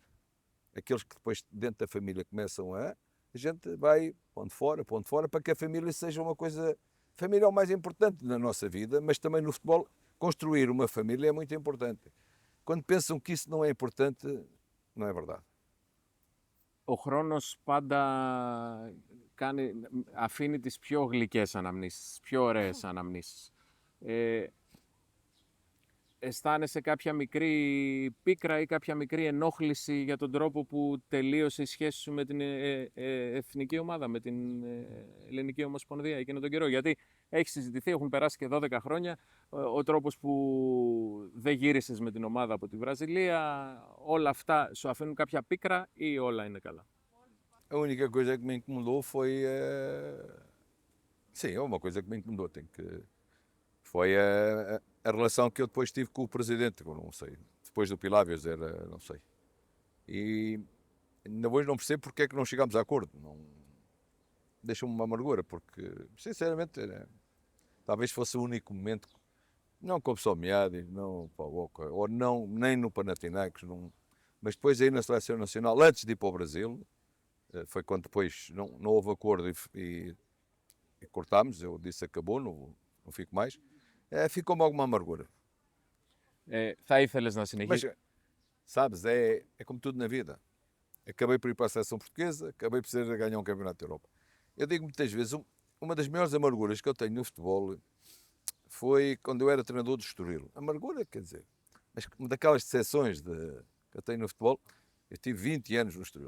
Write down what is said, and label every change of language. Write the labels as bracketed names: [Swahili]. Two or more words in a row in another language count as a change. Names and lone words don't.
[Portuguese] Aqueles que depois dentro da família começam a gente vai pondo fora, para que a família seja uma coisa... A família é o mais importante na nossa vida, mas também no futebol, construir uma família é muito importante. Quando pensam que isso não é importante, não é verdade. [Greek] Ο χρόνος πάντα αφήνει τις πιο γλυκές αναμνήσεις, τις πιο ωραίες αναμνήσεις. Αισθάνεσαι κάποια μικρή πίκρα ή κάποια μικρή ενόχληση για τον τρόπο που τελείωσε η σχέση σου με την εθνική ομάδα, με την Ελληνική Ομοσπονδία εκείνο τον καιρό? Γιατί έχει συζητηθεί, έχουν περάσει και 12 χρόνια, ο τρόπος που δεν γύρισες με την ομάδα από τη Βραζιλία, όλα αυτά σου αφήνουν κάποια πίκρα ή όλα είναι καλά? [Portuguese] A única coisa que me incomodou foi... Sim, é uma coisa que me incomodou. Foi a relação que eu depois tive com o presidente, eu não sei. Depois do Pilávios, não sei. E ainda hoje não percebo porque é que não chegámos a acordo. Deixa-me uma amargura, porque, sinceramente, talvez fosse o único momento, não com o pessoal Miadis, não para o Boca, ou não, nem no Panathinaikos, mas depois aí na Seleção Nacional, antes de ir para o Brasil, foi quando depois não houve acordo e cortámos, eu disse acabou, não fico mais. Ficou-me alguma amargura. [Greek] Θα ήθελες να συνεχίσεις? [Portuguese] Mas, sabes, é como tudo na vida. Acabei por ir para a seleção portuguesa, acabei por ser a ganhar um campeonato da Europa. Eu digo muitas vezes, uma das maiores amarguras que eu tenho no futebol foi quando eu era treinador do Estoril. Amargura, quer dizer, mas uma daquelas decepções que eu tenho no futebol, eu tive 20 anos no Estoril.